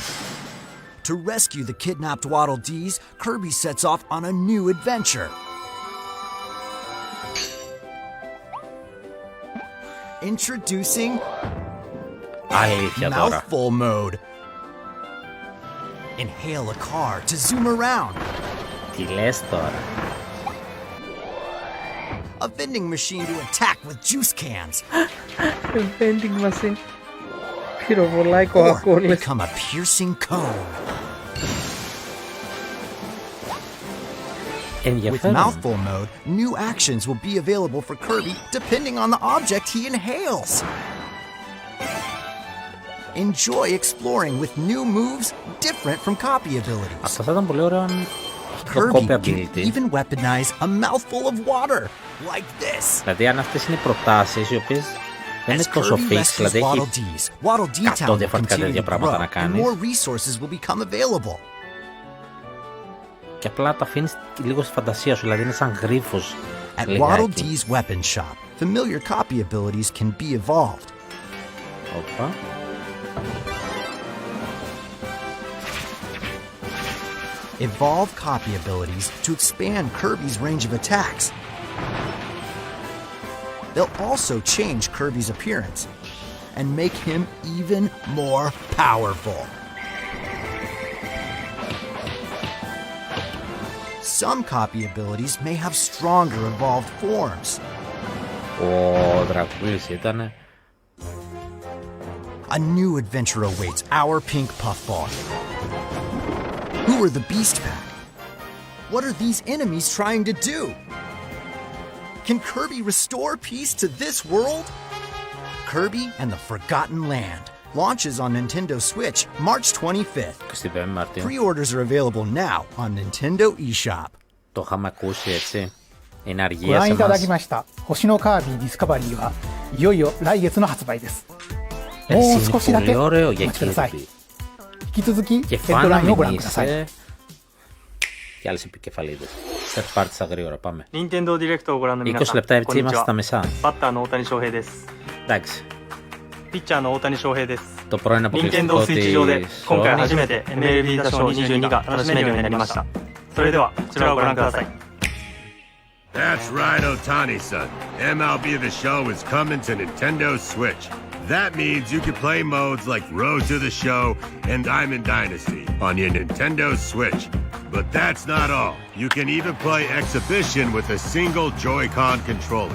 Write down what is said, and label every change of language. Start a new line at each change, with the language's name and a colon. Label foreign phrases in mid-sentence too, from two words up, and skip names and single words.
English: To rescue the kidnapped Waddle Dees, Kirby sets off on a new adventure. Introducing Mouthful Mode. Inhale a car to zoom around.
Greek: Τι λες τώρα?
English: A vending machine to attack with juice cans. Vending machine.
Greek: Πυροβολάει κοκακόλες.
English: Become a piercing cone. With Mouthful Mode, new actions will be available for Kirby depending on the object he inhales. Enjoy exploring with new moves different from copy abilities.
Greek: Αυτό θα ήταν πολύ ωραίο αν
English: Kirby can even weaponize a mouthful of water, like this.
Greek: Δηλαδή αν αυτές είναι οι προτάσεις οι οποίες δεν είναι τόσο fix, δηλαδή έχει 100 διαφορετικά τέτοια πράγματα να κάνεις και απλά τα αφήνεις λίγο στη φαντασία σου, δηλαδή είναι σαν γρίφος λιγάκι.
English: At Waddle Dee's weapon shop, familiar copy abilities can be evolved.
Greek: Όπα.
English: Evolve copy abilities to expand Kirby's range of attacks. They'll also change Kirby's appearance and make him even more powerful. Some copy abilities may have stronger evolved forms.
Greek: Ο Δρακούλης ήτανε.
English: A new adventure awaits our pink puffball. Who are the Beast Pack? What are these enemies trying to do? Can Kirby restore peace to this world? Kirby and the Forgotten Land launches on Nintendo Switch March 25th. Pre-orders are available now on Nintendo eShop.
Greek: Το είχαμε ακούσει έτσι. Είναι αργία σε
Japanese: ご覧いただき
Greek: μας.
Japanese: ました星のカービィディスカバリーはいよいよ来月の発売です。もう少しだけお待ちください。引き続きヘッドラインをご覧ください。
Greek: Και άλλες επικεφαλίδες.
English: Third party
Greek: στα γρήγορα, πάμε.
Japanese: Nintendo Direct をご覧の皆さん、
Greek: 20 λεπτά έτσι
Japanese: こんにち
Greek: είμαστε
Japanese: は。
Greek: στα μισά.
Japanese: バッターの大谷翔平です。
Greek: Εντάξει.
Japanese: ピッチャーの大谷翔平です。
Greek: Το πρώην αποκλειστικό
Japanese: Nintendo Switch 上で
Greek: της
Japanese: 今回
Greek: Sony.
Japanese: 初めて MLB 打賞22が楽しめるようになりました。それではこちらをご覧ください。
English: That's right, Otani-san. MLB The Show is coming to Nintendo Switch. That means you can play modes like Road to the Show and Diamond Dynasty on your Nintendo Switch. But that's not all. You can even play Exhibition with a single Joy-Con controller.